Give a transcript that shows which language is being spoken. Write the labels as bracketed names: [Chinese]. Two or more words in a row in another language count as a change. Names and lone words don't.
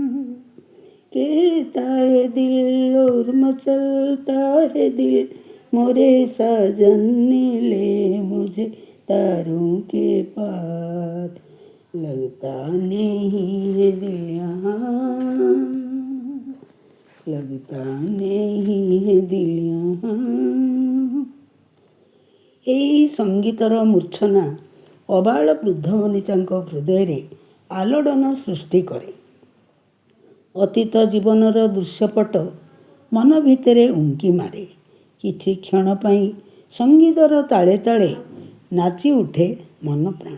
[Hindi] कहता है दिल और मचलता है दिल, मोरे साजन ने ले मुझे तारों के पार, लगता नहीं है दिल यहाँ, लगता नहीं है दिल यहाँ। [Odia] ଏହି ସଙ୍ଗୀତର ମୂର୍ଚ୍ଛନା ଅବାଳ ବୃଦ୍ଧ ବନିତାଙ୍କ ହୃଦୟରେ ଆଲୋଡ଼ନ ସୃଷ୍ଟି କରେ। ଅତୀତ ଜୀବନର ଦୃଶ୍ୟପଟ ମନ ଭିତରେ ଉଙ୍କି ମାରେ। କିଛି କ୍ଷଣ ପାଇଁ ସଙ୍ଗୀତର ତାଳେ ତାଳେ ନାଚି ଉଠେ ମନ ପ୍ରାଣ।